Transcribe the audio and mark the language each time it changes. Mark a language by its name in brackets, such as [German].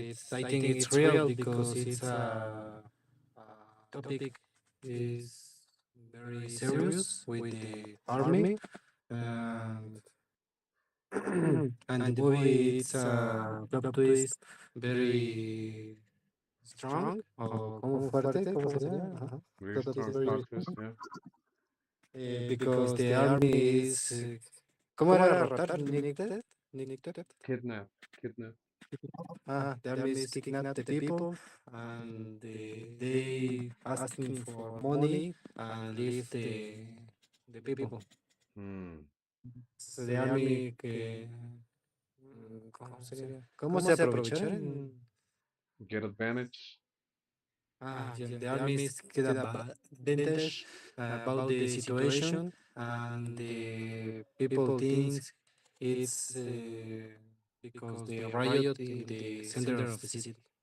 [English] I think it's real because it's a topic is very serious with the army, and and the movie it's a plot twist very strong [Spanish] o como fuerte, ¿cómo sería? Ajá. [English] Very Plot twist strong very plot twist, strong. yeah. Because the army is [Spanish] ¿cómo era raptar? [English] Nicked? Kidnap. Kidnap. The army is kidnap the people, and they asking for money and leave the people. Hmm. So the army [Spanish] que ¿cómo sería? ¿Cómo se aprovecharon? [English] Get advantage. Yeah, the army is get advantage about the situation, and the people thinks it's because the riot in the center of the city.